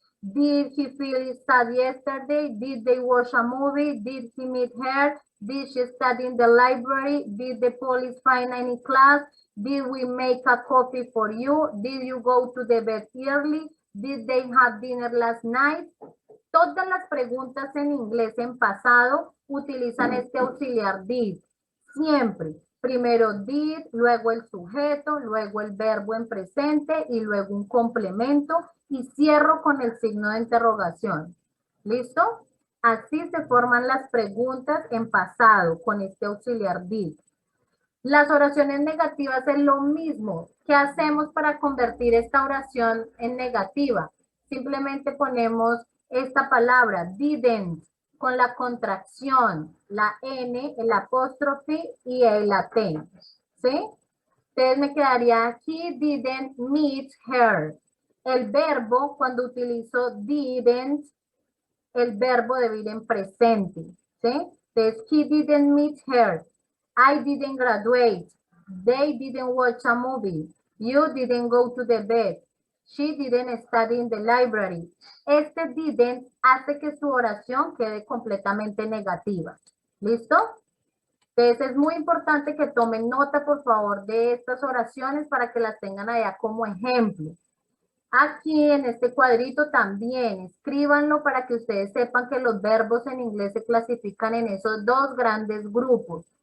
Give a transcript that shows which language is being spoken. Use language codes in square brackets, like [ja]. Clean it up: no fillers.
[en] Did he feel sad yesterday? Did they watch a movie? Did he meet her? Did she study in the library? Did the police find any class? Did we make a coffee for you? Did you go to the bed early? Did they have dinner last night? [es] Todas las preguntas en inglés en pasado utilizan este auxiliar did. Siempre. Primero did, luego el sujeto, luego el verbo en presente y luego un complemento y cierro con el signo de interrogación. ¿Listo? Así se forman las preguntas en pasado con este auxiliar did. Las oraciones negativas es lo mismo. ¿Qué hacemos para convertir esta oración en negativa? Simplemente ponemos esta palabra, didn't, con la contracción, la N, el apóstrofe y el T. ¿Sí? Entonces me quedaría, [en] he didn't meet her. [es] El verbo, cuando utilizo didn't, el verbo debe ir en presente. ¿Sí? [en] Entonces, he didn't meet her. I didn't graduate. They didn't watch a movie. You didn't go to the bed. She didn't study in the library. [es] Este didn't hace que su oración quede completamente negativa. ¿Listo? Entonces es muy importante que tomen nota, por favor, de estas oraciones para que las tengan allá como ejemplo. Aquí en este cuadrito también, escríbanlo para que ustedes sepan que los verbos en inglés se clasifican en esos dos grandes grupos.